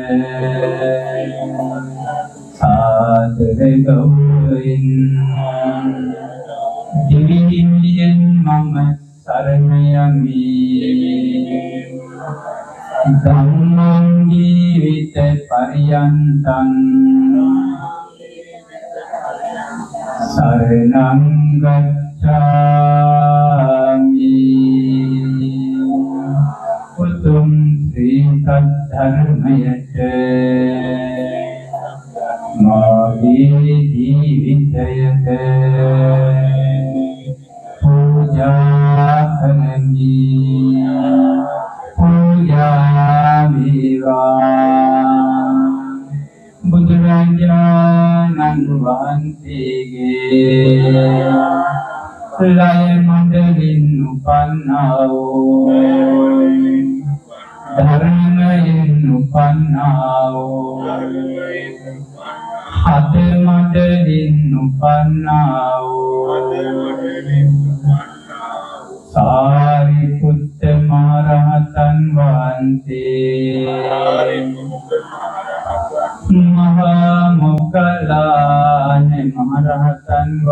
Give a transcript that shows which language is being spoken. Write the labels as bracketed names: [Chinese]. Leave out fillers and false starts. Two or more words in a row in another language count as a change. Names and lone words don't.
[Sinhala] සාදර ගෞරවයෙන් දිවිහිමියෙන් මම සරණ යමි [Pali] ධම්මං ජීවිත පරියන්තං शरणं गच्छामि [Sinhala] උතුම් ශ්‍රී සද්ධර්මයට මාගේ ජීවිතයත් පූජා කරමි පූජා වේවා බුදුරජාණන් වහන්සේගේ ලය මඬලින් උපන්නා වූ ධර්මයෙන් උපන්නා වූ හද මඬලින් උපන්නා වූ සාරිපුත්ත මහ රහතන් වහන්සේ මහා මොග්ගල්ලාන මහරහතන්